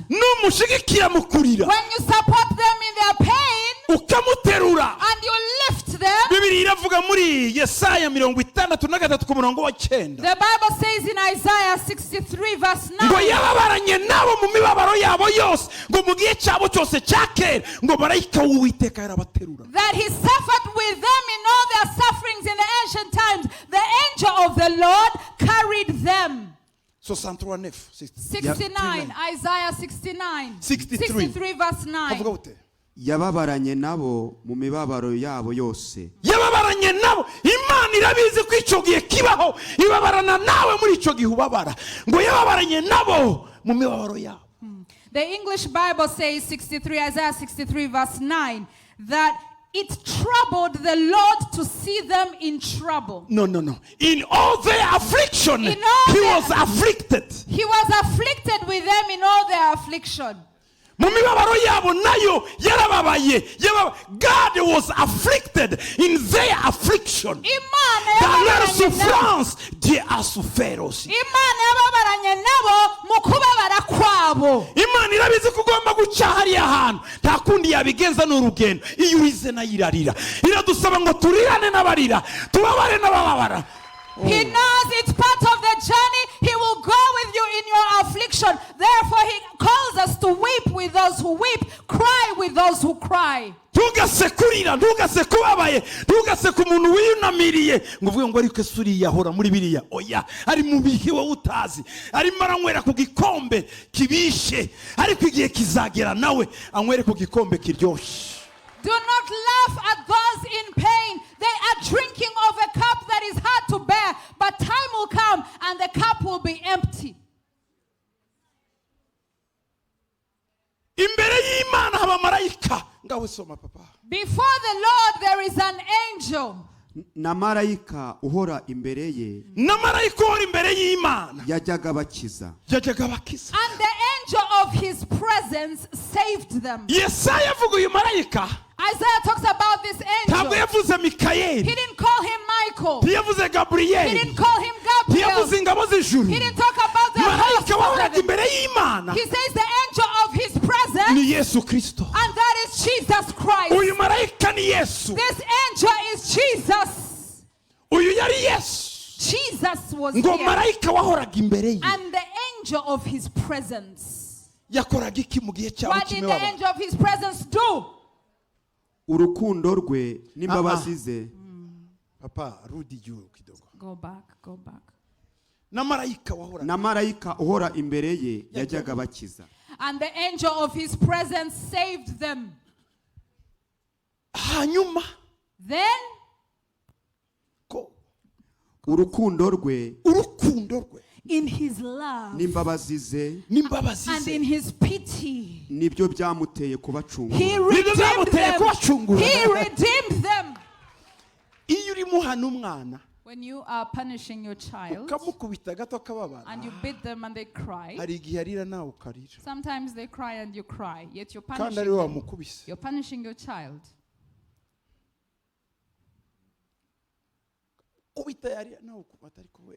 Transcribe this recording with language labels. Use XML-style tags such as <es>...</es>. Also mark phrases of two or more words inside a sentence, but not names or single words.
<rw>Numushigikira mu kurira.</rw> <en>When you support them in their pain</en> <rw>Ukamuterura.</rw> <en>and you lift them,</en> <rw>Bibiliya iravuga muri Yesaya 63 ku murongo wa 9.</rw> <en>the Bible says in Isaiah 63 verse</en> <rw>Ngo</rw> <en>9,</en> <rw>yababaranye nabo mu mibabaro yabo yose. Ngo mu gihe cyabo cyose cya kera. Ngo marayika w'Uwiteka yarabaterura.</rw> <en>that He suffered with them in all their sufferings in the ancient times. The angel of the Lord carried them. 69, Isaiah 69, 63 verse 9.</en> <rw>Havuga ute? yababaranye nabo mu mibabaro yabo yose. Yababaranye nabo. Imana irabizi ko icyo gihe kibaho. Ibabarana nawe muri icyo gihe ubabara. Ngo yababaranye nabo mu mibabaro yabo.</rw> <en>The English Bible says Isaiah 63 verse 9, that it troubled the Lord to see them in trouble. No. In all their affliction, In all He their- was afflicted. He was afflicted with them in all their affliction.</en> <rw>Mu mibabaro yabo nayo yarababaye.</rw> <en>God was afflicted in their affliction.</en> <rw>Imana</rw> <fr>Dans leur</fr> <rw>yababaranye nabo.</rw> <fr>souffrance, Dieu a souffert aussi.</fr> <rw>Imana yababaranye nabo mu kubabara kwabo. Imana irabizi ko ugomba guca hariya hantu. Nta kundi yabigenza n'urugendo. Iyo urize nayo irarira. Iradusaba ngo turirane n'abarira. Tubabare n'abababara.</rw> <en>He knows it's part of the journey. He will go with you in your affliction. Therefore, He calls us to weep with those who weep, cry with those who cry.</en> <rw>Ntugase kurira, ntugase kubabaye, ntugase ku muntu wiyunamiriye ngo uvuge ngo ariko ese uriya ahora muri biriya. Oya, ari mu bihe wowe utazi. Arimo aranywera ku gikombe kibishe, ariko igihe kizagera nawe anywere ku gikombe kiryoshye.</rw> <en>Do not laugh at those in pain. They are drinking of a cup that is hard to bear, but time will come and the cup will be empty.</en> <rw>Imbere y'Imana haba marayika. Ngawe soma papa.</rw> <en>Before the Lord there is an angel.</en> <rw>Na marayika uhora imbere ye Na marayika uhora imbere y'Imana yajyaga bakiza. yajyaga abakiza.</rw> <en>And the angel of His presence saved them.</en> <rw>Yesaya avuga uyu marayika.</rw> <en>Isaiah talks about this</en> <rw>Ntabwo</rw> <en>angel.</en> <rw>yavuze</rw> <en>He</en> <rw>Mikayeli.</rw> <en>didn't call him Michael.</en> <rw>Ntiyavuze</rw> <en>He</en> <rw>Gaburiyeli.</rw> <en>didn't call him Gabriel.</en> <rw>Ntiyavuze ingabo z'ijuru.</rw> <en>He didn't talk about the host</en> <rw>Marayika</rw> <en>of</en> <rw>wahoraga</rw> <en>heaven.</en> <rw>imbere y'Imana</rw> <en>He says the angel of His presence,</en> <rw>ni Yesu Kristo.</rw> <en>and that is Jesus Christ.</en> <rw>Uyu marayika ni Yesu.</rw> <en>This angel is Jesus.</en> <rw>Uyu yari Yesu.</rw> <en>Jesus was</en> <rw>Ngo</rw> <en>here.</en> <rw>marayika wahoraga imbere ye.</rw> <en>And the angel of His presence.</en> <rw>Yakoraga iki mu gihe cyabo</rw> <en>What did the</en> <rw>cy'imibabaro?</rw> <en>angel of His presence do?</en> <rw>Urukundo rwe n'imbabazi ze Papa,</rw> <sw>rudi juu kidogo.</sw> <en>Go back, go back.</en> <rw>na marayika wahora na marayika uhora imbere ye yajyaga bakiza.</rw> <en>And the angel of his presence saved them.</en> <rw>hanyuma</rw> <en>Then</en> <rw>ko urukundo rwe</rw> <en>in his love</en> <rw>n'imbabazi ze n'imbabazi</rw> <en>and in</en> <rw>ze</rw> <en>his pity,</en> <rw>nibyo byamuteye kubacungura.</rw> <en>he redeemed them. He redeemed them.</en> <rw>iyo urimo hana umwana</rw> <en>When you are punishing your child</en> <rw>ukamukubita gato akababara,</rw> <en>and you beat them and they cry,</en> <rw>hari igihe arira nawe ukarira</rw> <en>sometimes they cry and you cry, yet you're</en> <rw>kandi</rw> <en>punishing</en> <rw>ari we</rw> <en>them.</en> <rw>wamukubise.</rw> <en>You're punishing your child.</en> <rw>kubita yarira nawe ukubata ariko we</rw>